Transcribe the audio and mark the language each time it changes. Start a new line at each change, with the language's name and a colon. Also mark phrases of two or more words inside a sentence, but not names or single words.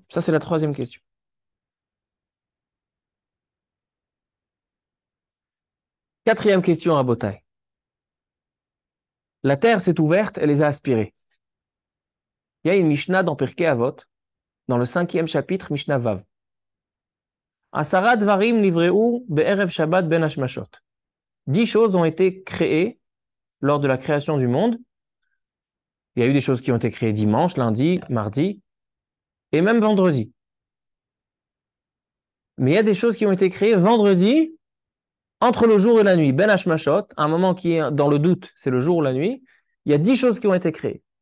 French: Ça, c'est la troisième question. Quatrième question à Botaï. La terre s'est ouverte, elle les a aspirés. Il y a une Mishnah dans Pirkei Avot, dans le 5e chapitre,
Hebrew: משנה ו. עשרה דברים נבראו בערב שבת בין השמשות.
French: 10 choses ont été créées lors de la création du monde. Il y a eu des choses qui ont été créées dimanche, lundi, mardi, et même vendredi. Mais il y a des choses qui ont été créées vendredi entre le jour et la nuit,
Hebrew: בין השמשות,
French: un moment qui est dans le doute, c'est le jour ou la nuit, il y a 10 choses qui ont été créées.